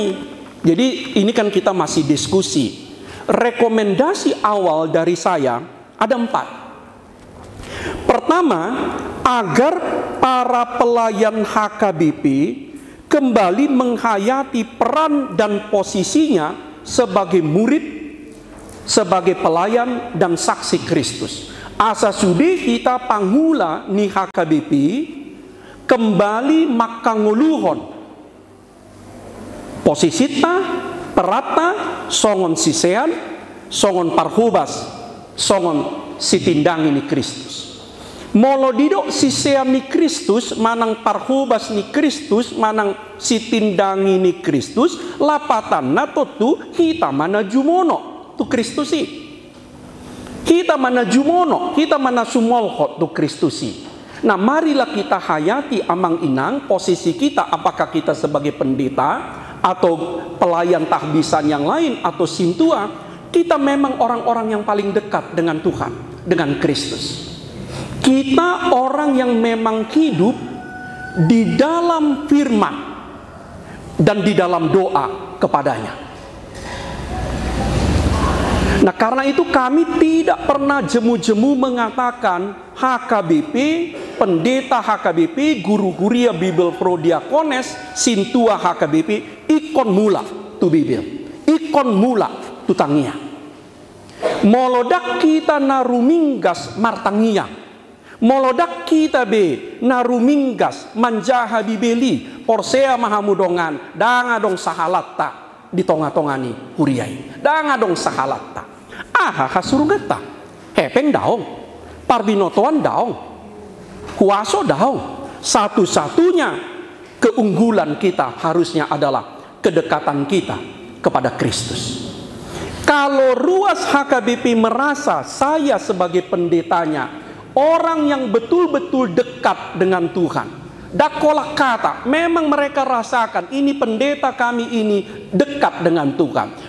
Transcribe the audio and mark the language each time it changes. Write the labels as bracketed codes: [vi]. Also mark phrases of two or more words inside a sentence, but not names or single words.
[id] Jadi ini kan kita masih diskusi. Rekomendasi awal dari saya ada 4. Pertama, agar para pelayan HKBP kembali menghayati peran dan posisinya sebagai murid, sebagai pelayan dan saksi Kristus. [bbc] Asa sudi kita panghula ni HKBP kembali makanguluhon posisita, perata, songon sisean, songon parhubas, songon sitindangi ni Kristus. Molo didok sisean ni Kristus, manang parhubas ni Kristus, manang sitindangi ni Kristus, lapatan na tu kita mana jumono tu Kristusi. Kita mana jumono, kita mana sumolhot tu Kristusi. [id] Nah, marilah kita hayati [bbc] Amang Inang [id] posisi kita, apakah kita sebagai pendeta atau pelayan tahbisan yang lain atau sintua, kita memang orang-orang yang paling dekat dengan Tuhan, dengan Kristus. Kita orang yang memang hidup di dalam firman dan di dalam doa kepadanya. Nah, karena itu kami tidak pernah jemu-jemu mengatakan HKBP, pendeta HKBP, guru guria Bible Pro Diakones, sintua HKBP, [bbc] ikon mula tu Bible, ikon mula tu tangia. Molodak kita naruminggas martangia, molodak kita be naruminggas manjaha bibeli, porsea mahamudongan, dangadong sahalatta di tonga-tongani huriai, dangadong sahalatta. Aha hasurugata, hepeng daong. Parbinotoan daung, kuaso daung. [id] Satu-satunya keunggulan kita harusnya adalah kedekatan kita kepada Kristus. Kalau ruas HKBP merasa saya sebagai pendetanya orang yang betul-betul dekat dengan Tuhan, dakolah kata, memang mereka rasakan ini pendeta kami ini dekat dengan Tuhan.